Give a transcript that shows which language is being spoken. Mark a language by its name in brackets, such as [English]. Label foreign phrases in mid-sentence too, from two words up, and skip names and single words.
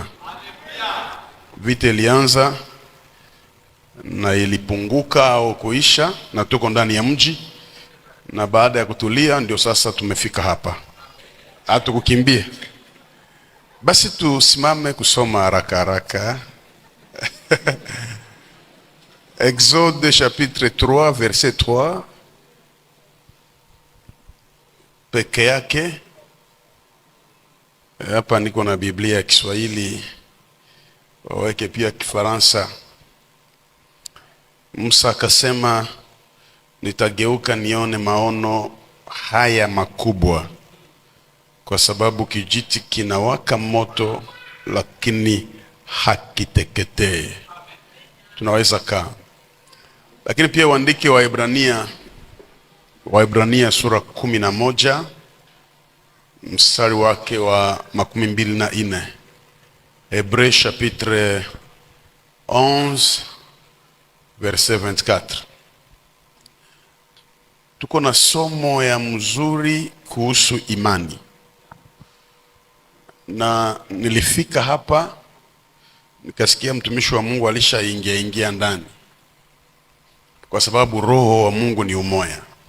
[Swahili] Vita ilianza na ilipunguka au kuisha, na tuko ndani ya mji, na baada ya kutulia ndio sasa tumefika hapa. Hatukukimbia. Basi tusimame kusoma haraka. [French] Exode chapitre 3 verset 3. [Swahili] Peke yake. Hapa niko na Biblia ya Kiswahili, waweke pia Kifaransa. Musa akasema, nitageuka nione maono haya makubwa, kwa sababu kijiti kinawaka moto lakini hakiteketee. Tunaweza kaa. Lakini pia uandike Waebrania sura 11 mstari wake wa 24. [French] Hébreux chapitre 11 verset 24. [Swahili] Tuko na somo ya mzuri kuhusu imani. Na nilifika hapa nikasikia mtumishi wa Mungu alishaingia ndani, kwa sababu roho wa Mungu ni umoja.